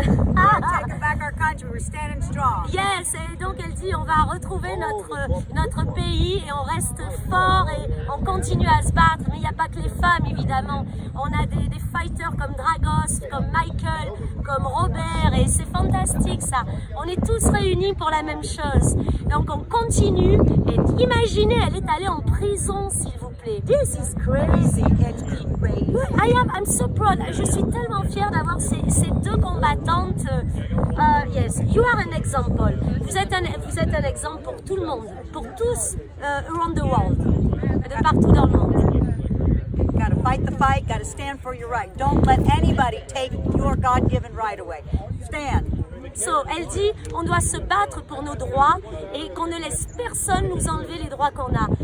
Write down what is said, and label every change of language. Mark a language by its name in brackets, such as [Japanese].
[English] Taking back our country, we're standing strong. [French] Yes, et donc elle dit on va retrouver notre pays et on reste fort et on continue à se battre. Mais il n'y a pas que les femmes évidemment. On a des fighters comme Dragos, comme Michael, comme Robert et c'est fantastique ça. On est tous réunis pour la même chose. Donc on continue et imaginez, elle est allée en prison s'il vous plaît. [English] This is crazy. It's crazy. I'm so proud. [French] Je suis tellement fière d'avoir ces 2 combattantes. [English] Yes, you are an example. [French] Vous êtes un exemple pour tout le monde, pour tous [English] around the world, [French] de partout dans le monde. [English] Gotta fight the fight, gotta stand for your right. Don't let anybody take your God-given right away. Stand. [French] So, elle dit on doit se battre pour nos droits et qu'on ne laisse personne nous enlever les droits qu'on a.